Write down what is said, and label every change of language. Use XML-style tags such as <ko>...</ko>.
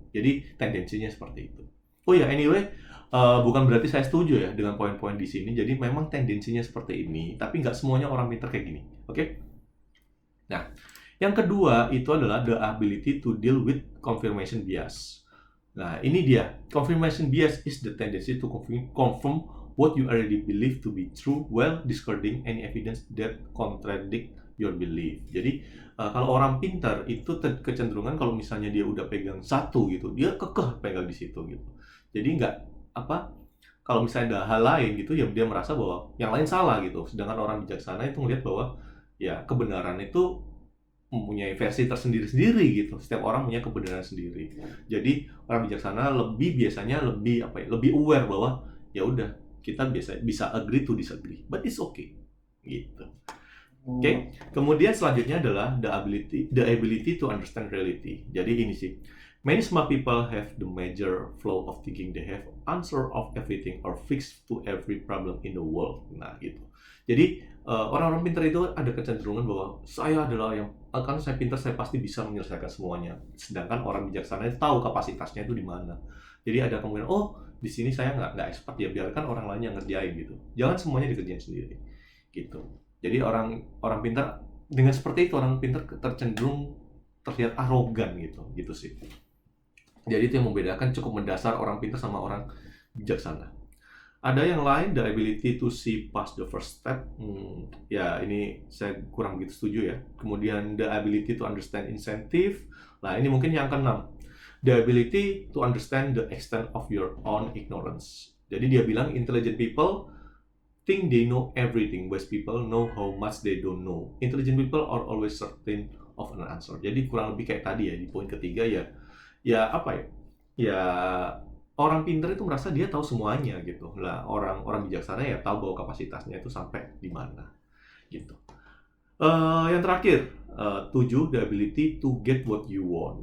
<id>Jadi tendensinya seperti itu. Oh ya, anyway, bukan berarti saya setuju ya dengan poin-poin di sini. Jadi memang tendensinya seperti ini, tapi nggak semuanya orang pintar kayak gini. Oke? Nah, yang kedua itu adalah</id> <en>the ability to deal with confirmation bias.</en> <id>Nah, ini dia.</id> <en>Confirmation bias is the tendency to confirm what you already believe to be true while discarding any evidence that contradict your belief.</en> <id>Jadi, kalau orang pintar itu kecenderungan kalau misalnya dia udah pegang satu gitu, dia kekeh pegang di situ gitu. Jadi nggak apa kalau misalnya ada hal lain gitu ya dia merasa bahwa yang lain salah gitu. Sedangkan orang bijaksana itu melihat bahwa ya kebenaran itu mempunyai versi tersendiri-sendiri gitu. Setiap orang punya kebenaran sendiri. Jadi orang bijaksana biasanya lebih apa ya, lebih aware bahwa ya udah kita bisa</id> <en>agree to disagree, but it's okay</en> <id>gitu. Oke, kemudian selanjutnya adalah</id> <en>the ability to understand reality.</en> <id>Jadi ini sih,</id> <en>many smart people have the major flow of thinking. They have answer of everything or fix to every problem in the world.</en> <id>Nah gitu. Jadi orang-orang pintar itu ada kecenderungan bahwa saya adalah yang kan saya pintar, saya pasti bisa menyelesaikan semuanya. Sedangkan orang bijaksana itu tahu kapasitasnya itu di mana. Jadi ada kemungkinan, oh di sini saya nggak expert ya, biarkan orang lain yang ngerjain gitu. Jangan semuanya dikerjain sendiri gitu. Jadi orang orang pintar dengan seperti itu orang pintar tercenderung terlihat arogan gitu sih. Jadi itu yang membedakan cukup mendasar orang pintar sama orang bijaksana. Ada yang lain,</id> <en>the ability to see past the first step.</en> <id>Ya ini saya kurang begitu setuju ya. Kemudian</id> <en>the ability to understand incentive.</en> <id>Nah ini mungkin yang keenam,</id> <en>the ability to understand the extent of your own ignorance.</en> <id>Jadi dia bilang</id> <en>intelligent people think they know everything, wise people know how much they don't know. Intelligent people are always certain of an answer.</en> <id>Jadi kurang lebih kayak tadi ya di poin ketiga ya. Ya apa ya? Ya orang pintar itu merasa dia tahu semuanya gitu. Lah orang bijaksana ya tahu bahwa kapasitasnya itu sampai di mana gitu. Yang terakhir,</id> <en>7, the ability to get what you want.</en>